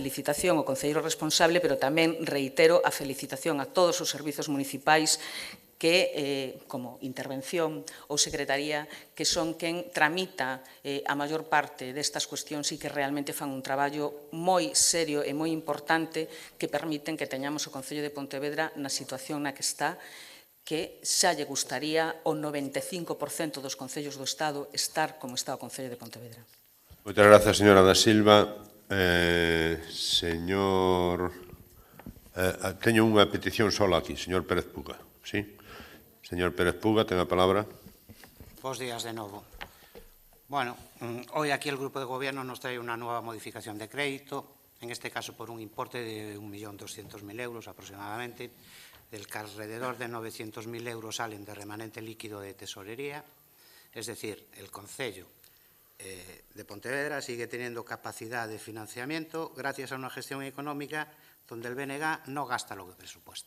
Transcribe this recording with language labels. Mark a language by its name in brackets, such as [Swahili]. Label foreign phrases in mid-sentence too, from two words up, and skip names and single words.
[Galician] felicitación ao concelleiro responsable, pero tamén reitero a felicitación a todos os servizos municipais que, como intervención ou secretaría, que son quen tramita a maior parte destas cuestións e que realmente fan un traballo moi serio e moi importante que permiten que teñamos o Concello de Pontevedra na situación na que está, que xa lle gustaría ao 95% dos concellos do Estado estar como está o Concello de Pontevedra. Moitas grazas, señora da Silva. Teño unha petición sola aquí, señor Pérez Puga. Sí? Señor Pérez Puga, ten a palabra. Bos días de novo. [Spanish] Bueno, hoy aquí el Grupo de Gobierno nos trae una nueva modificación de crédito, en este caso por un importe de 1.200.000 euros aproximadamente, del que alrededor de 900.000 euros salen de remanente líquido de tesorería, es decir, el Concello de Pontevedra sigue teniendo capacidad de financiamiento gracias a una gestión económica donde el BNG no gasta lo que presupuesta.